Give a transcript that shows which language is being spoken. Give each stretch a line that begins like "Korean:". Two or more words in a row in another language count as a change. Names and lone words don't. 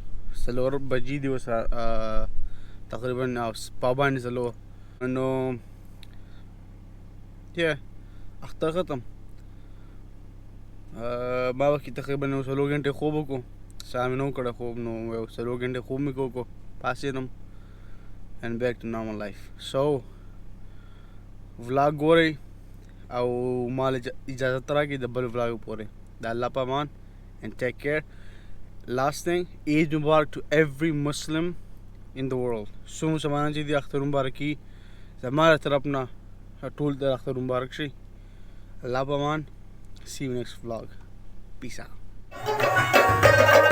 Pashto: څلور بجې دي اوس تقریبا پابندې څلور. نو اختر ختم. ما وکې تقریبا یو څلور غنټې خوب وکړو. سهار مې نه و کړی خوب، نو یو څلور غنټې خوب مې وکړو، پاڅېدم
English: and back to normal life. So vlog
Pashto: ګورئ او مال اجازت راکړئ د بل vlog پورې. د الله په امان
English: and take care. Last thing, Eid Mubarak to every Muslim in the world.
Pashto: څو مسلمانان چې دي اختر مبارک کي، زما له طرف نه ټول د اختر مبارک شي. الله په امان.
English: See you next vlog. Peace out.